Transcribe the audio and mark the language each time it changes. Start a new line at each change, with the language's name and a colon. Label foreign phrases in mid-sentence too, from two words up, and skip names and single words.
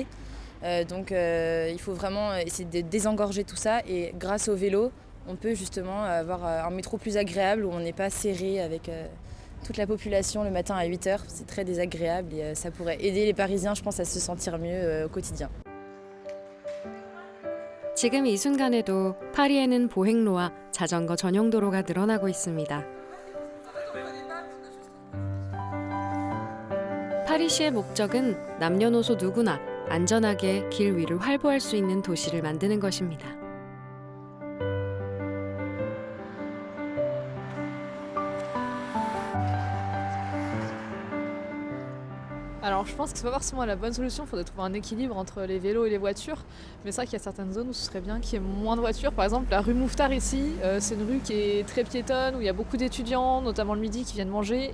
French: Donc il faut vraiment essayer de désengorger tout ça. Et grâce au vélo, on peut justement avoir un métro plus agréable où on n'est pas serré avec toute la population le matin à 8h. C'est très désagréable et ça pourrait aider les Parisiens, je pense, à se sentir mieux au quotidien.
Korean: 지금 이 순간에도 파리에는 보행로와 자전거 전용 도로가 늘어나고 있습니다. 파리시의 목적은 남녀노소 누구나 안전하게 길 위를 활보할 수 있는 도시를 만드는 것입니다.
French: Alors je pense que c'est pas forcément la bonne solution, il faudrait trouver un équilibre entre les vélos et les voitures. Mais c'est vrai qu'il y a certaines zones où ce serait bien qu'il y ait moins de voitures. Par exemple la rue Mouffetard ici, c'est une rue qui est très piétonne, où il y a beaucoup d'étudiants, notamment le midi, qui viennent manger.